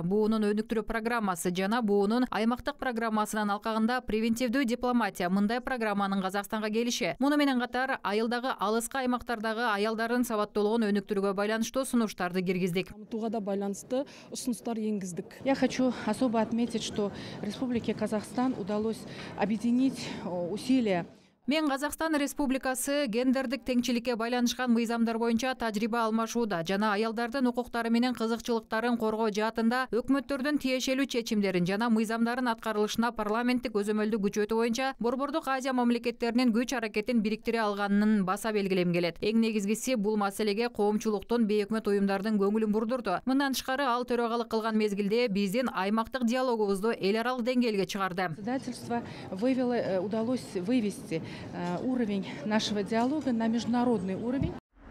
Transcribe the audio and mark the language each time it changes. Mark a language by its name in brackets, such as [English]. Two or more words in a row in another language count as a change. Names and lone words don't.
[Kyrgyz] Буунун өнүктүрүү программасы жана буунун аймактык программасынын алкагында превентивдүү дипломатия мындай программанын Казакстанга келиши. Муну менен катар айылдагы алыскы аймактардагы аялдардын сабаттуулугун өнүктүрүүгө байланыштуу сунуштарды киргиздик. Камтууга да байланыштуу усунустар энгиздик. [Russian] Я хочу особо отметить, что Республике Казахстан удалось объединить усилия. [Kyrgyz] Мен Казакстан Республикасы гендердик теңчиликке байланышкан мыйзамдар боюнча тажрыйба алмашууда жана аялдардын укуктары менен кызыкчылыктарын коргоо жаатында өкмөттөрдүн тиешелүү чечимдерин жана мыйзамдарын аткарылышына парламенттик өзөмөлдү күчөтүү боюнча Борбордук Азия мамлекеттеринин күч аракетин бириктире алганын баса белгилем келет. Эң негизгиси бул маселеге коомчулуктун, бейөкмөт уюмдардын көңүлүн бурдурду. Мындан тышкары ал төрагалык кылган мезгилде биздин аймактык диалогубузду эл аралык деңгээлге чыгарды. [Russian] Председательство удалось вывести уровень нашего диалога на международный уровень.